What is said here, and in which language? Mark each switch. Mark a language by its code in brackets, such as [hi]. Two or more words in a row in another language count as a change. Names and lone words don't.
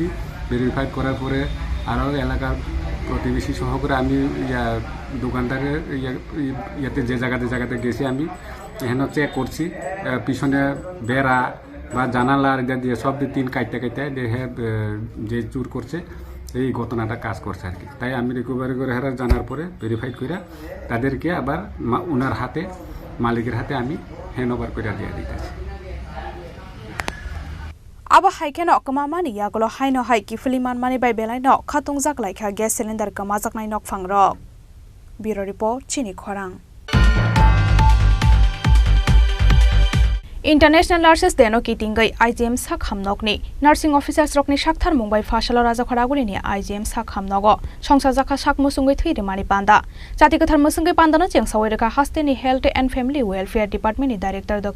[bn] ভেরিফাইড করার পরে আরও এলাকার প্রতিবেশী সহকারে আমি দোকানটাকে ইয়াতে যে জায়গাতে গেছি আমি এখানে চেক করছি, পিছনে বেড়া বা জানালা আর দিয়ে সব দিয়ে তিন কাটতে দেখে যে চুর করছে এই ঘটনাটা কাজ করছে আর কি। তাই আমি রিকভারি করে হেরা জানার পরে ভেরিফাই করে তাদেরকে আবার ওনার হাতে মালিকের হাতে আমি [en] hand over [bn] করে দিয়ে দিতেছি। [trp] Aba haikeno kamamani yagolo haino hai ki filiman mani bai belai no khatung jak laikha [en] gas cylinder [trp] kama jak nai nok phangrok. [en] Bureau report [trp] Chini Khorang. [en] International Nurses [trp] Deno Kitingai IGM Sak Hamnokni [en] Nursing Officers [trp] Rokni Shakthar Mumbai Fashalo Raja Khoragulini IGM Sak Hamnogo Songsa Jaka Sak Musungai Thiri Mani Panda Jati Kathar Musungai Pandana Chengsawairaka Hasteni Health and Family Welfare Department Director Dr.